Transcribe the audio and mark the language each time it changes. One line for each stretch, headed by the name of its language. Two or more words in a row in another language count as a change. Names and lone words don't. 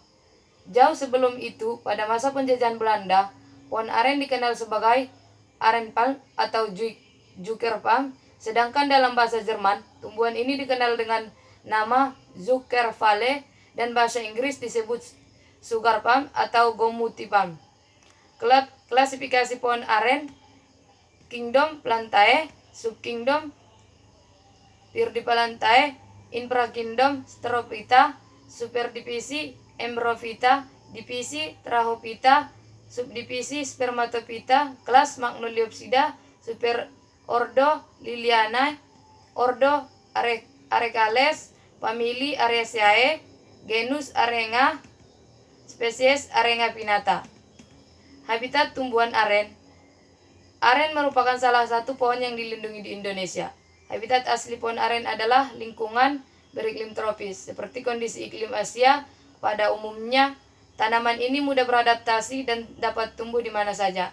Indonesian: Jauh sebelum itu, pada masa penjajahan Belanda, pohon aren dikenal sebagai arenpalm atau zuckerpalm, sedangkan dalam bahasa Jerman, tumbuhan ini dikenal dengan nama Zuckerwalle dan bahasa Inggris disebut sugarpalm atau gomutipalm. Klasifikasi pohon aren: Kingdom Plantae, Subkingdom Pyrdipallantae, Infrakingdom Strophyta, Superdivisi Embryophyta, Divisi Trachophyta, Subdivisi Spermatophyta, kelas Magnoliopsida, Superordo Lilianae, Ordo Arecales, Famili Areaceae, genus Arenga, spesies Arenga pinnata. Habitat tumbuhan aren. Aren merupakan salah satu pohon yang dilindungi di Indonesia. Habitat asli pohon aren adalah lingkungan beriklim tropis. Seperti kondisi iklim Asia pada umumnya, tanaman ini mudah beradaptasi dan dapat tumbuh di mana saja.